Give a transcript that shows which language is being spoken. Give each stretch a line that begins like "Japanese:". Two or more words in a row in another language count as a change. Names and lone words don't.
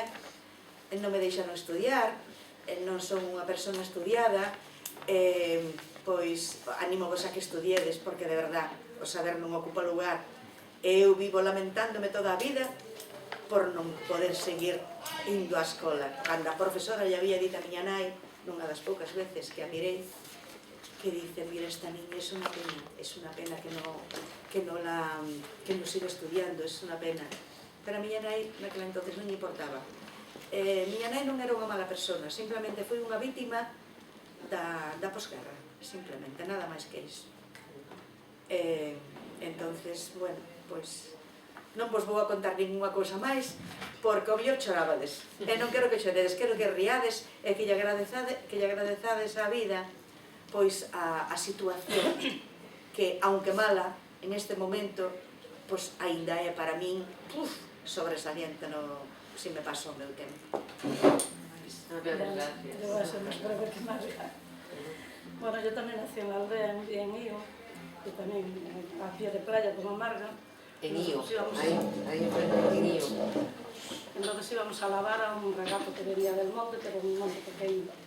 Galician: Non me deixaron estudiar, non son unha persona estudiada, pois anímovos a que estudiedes, porque de verdad o saber non ocupa lugar. Eu vivo lamentándome toda a vida por non poder seguir indo á escola. Cando a profesora lle había dito a miña nai, nunha das poucas veces que a mirei,
Spanish: que dice, mira, esta niña es una pena que no siga estudiando, es una pena.
Galician: Pero a miña nai, naquela entonces, non lle importaba. Miña nai non era unha mala persona, simplemente foi unha vítima da posguerra, simplemente, nada máis que iso. Entonces, bueno, pois non vos vou a contar ninguna cousa máis, porque o mellor chorábades. E non quero que choredes, quero que riades e que lle agradezades a vida, pois a situación que, aunque mala, en este momento, pois aínda é para min sobresaliente se me paso o meu tempo. Gracias.
Spanish: Yo voy a ser más breve que María. Bueno, yo también nací en la aldea, en Ío, y también a pie de playa como Marga. En Ío, ahí en Ío. Entonces íbamos a lavar a un regato que venía del monte, pero un monte pequeño.